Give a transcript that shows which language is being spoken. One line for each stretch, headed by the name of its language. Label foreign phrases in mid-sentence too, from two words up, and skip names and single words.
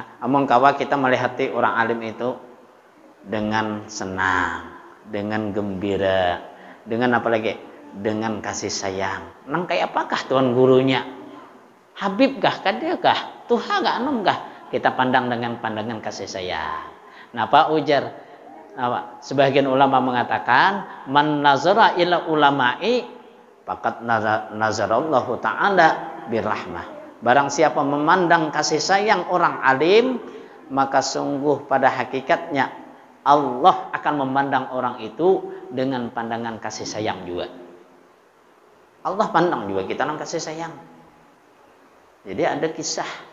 Banjar: Among kawa kita melihati orang alim itu dengan senang, dengan gembira, dengan apa lagi?
Indonesian: Dengan kasih sayang.
Banjar: Nang kayak apakah tuan gurunya? Habib kah? Kadir kah? Tuhan kah? Anum kah?
Indonesian: Kita pandang dengan pandangan kasih sayang.
Banjar: Nah, Pak ujar, sebagian ulama mengatakan,
Arabic: من نظر إلى العلماء فقد نظر الله تعالى بالرحمة.
Indonesian: Barang siapa memandang kasih sayang orang alim, maka sungguh pada hakikatnya Allah akan memandang orang itu dengan pandangan kasih sayang juga. Allah pandang juga kita dengan kasih sayang. Jadi ada kisah.